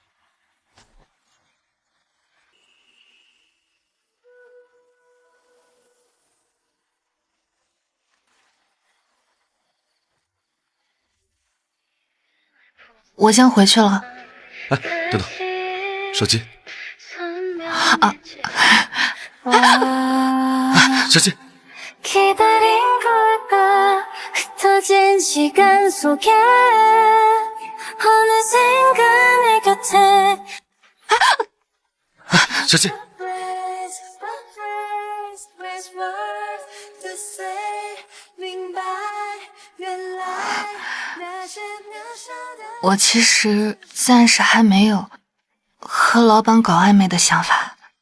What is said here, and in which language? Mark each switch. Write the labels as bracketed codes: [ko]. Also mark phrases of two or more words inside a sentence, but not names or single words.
[zh] 我先回去了。哎，等等，手机。手机。 [ko] 흩어진 시간 속에 어느샌가 내 곁에 [zh] 小姐，我其实暂时还没有和老板搞暧昧的想法。